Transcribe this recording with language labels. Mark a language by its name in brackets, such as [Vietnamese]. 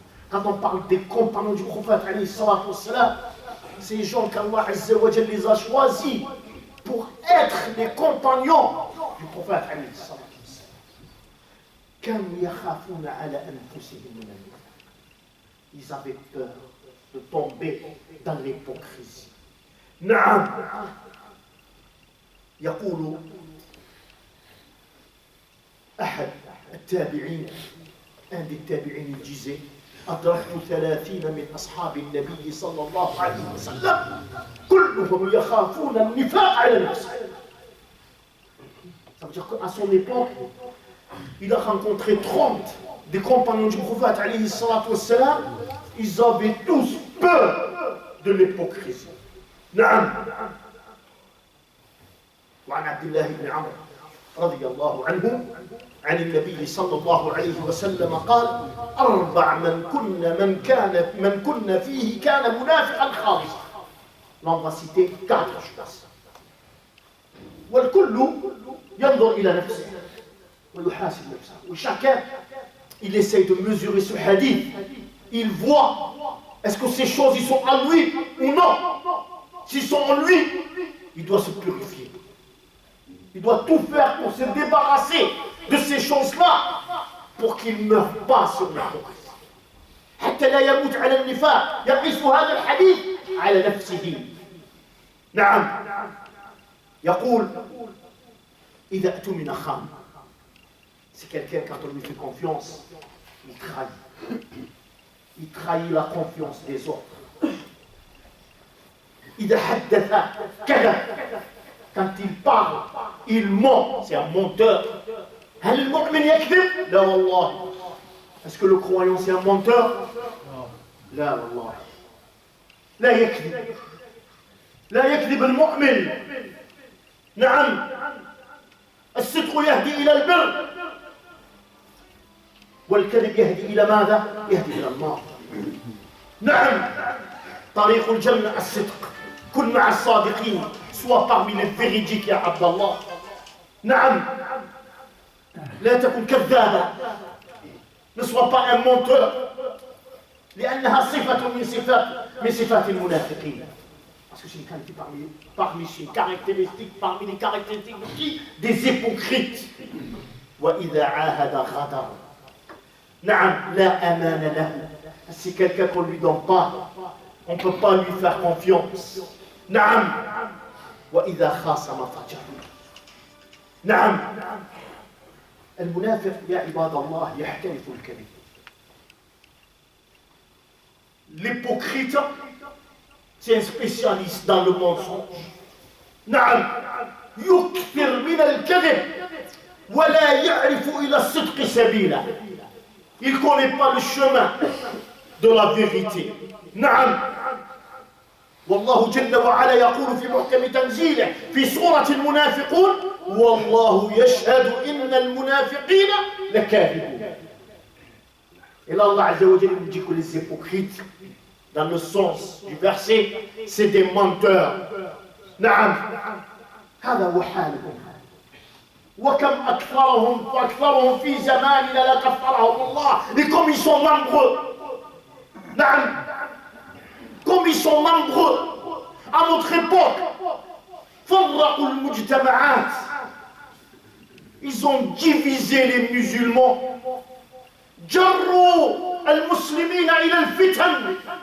[French] Quand on parle des compagnons du prophète [Arabic] عليه الصلاة والسلام, [French] ces gens qu'Allah Azza wa Jalla les a choisis pour être les compagnons du prophète عليه الصلاة والسلام. [Arabic] كانوا يخافون على أنفسهم من النفاق. [French] Ils avaient peur de tomber dans l'hypocrisie. [Arabic] نعم. يقول أحد التابعين, [French] un des tabi'in, il disait [Arabic] أدركت 30 من أصحاب النبي صلى الله عليه وسلم كلهم يخافون النفاق على نفسه. [French] Ça veut dire qu'à son époque, il a rencontré 30 des compagnons du prophète [Arabic] alayhi salatu wassalam. [French] Ils avaient tous peur de l'hypocrisie. [Arabic] نعم. وعن عبد الله بن عمرو رضي الله عنه عن النبي صلى الله عليه وسلم قال: أربع من كن فيه كان منافقا خالصا. [French] Là, on va citer 4 choses. [Arabic] والكل ينظر إلى نفسه ويحاسب نفسه. [French] Et chacun, il essaye de mesurer ce hadith. Il voit, est-ce que ces choses, ils sont en lui ou non? S'ils sont en lui, il doit se purifier. Il doit tout faire pour se débarrasser de ces choses-là, pour qu'il ne meure pas sur l'hypocrisie. [Arabic] حتى لا يموت على النفاق. يقيس هذا الحديث على نفسه. نعم. يقول: إذا اؤتمن خان. [French] C'est quelqu'un, quand on lui fait confiance, il trahit. Il trahit la confiance des autres. [Arabic] إذا حدث كذب. [French] Quand il parle, il ment. C'est un menteur. [Arabic] هل المؤمن يكذب؟ لا والله. [French] Est-ce que le croyant c'est un menteur؟ [Arabic] لا والله. لا يكذب. لا يكذب المؤمن. نعم. الصدق يهدي إلى البر والكذب يهدي إلى ماذا؟ يهدي إلى النار. نعم. طريق الجنة الصدق. كن مع الصادقين. [French] Sois parmi les véridiques, ya Abdallah. نعم. [Arabic] لا تكن كذابا. [French] Ne sois pas un menteur. [Arabic] لأنها صفة من صفات المنافقين. [French] Parce que c'est une qualité parmi ces caractéristiques, parmi les caractéristiques de qui? Des hypocrites. [Arabic] وإذا عاهد غدر. نعم لا أمان له. [French] Si quelqu'un qu'on ne lui donne pas, on ne peut pas lui faire confiance. [Arabic] نعم وإذا خاصم فجر. نعم المنافق يا عباد الله يحترف الكذب. [French] L'hypocrite, c'est un spécialiste dans le mensonge. [Arabic] نعم يكثر من الكذب ولا يعرف إلى الصدق سبيلا. [French] Il ne connaît pas le chemin de la vérité. [Arabic] نعم والله جل وعلا يقول في محكم تنزيله في سورة المنافقون والله يشهد إن المنافقين لكاذبون. [French] Et là, Allah Azza wa Jalla nous dit que les hypocrites, dans le sens du verset, c'est des menteurs. [Arabic] نعم هذا هو حالهم. وكم أكثرهم في زماننا لكفرهم الله. [French] Et comme ils sont nombreux. نعم comme ils sont nombreux à notre époque. [Arabic] فرقوا المجتمعات. [French] Ils ont divisé les musulmans. [Arabic] جروا المسلمين إلى الفتن.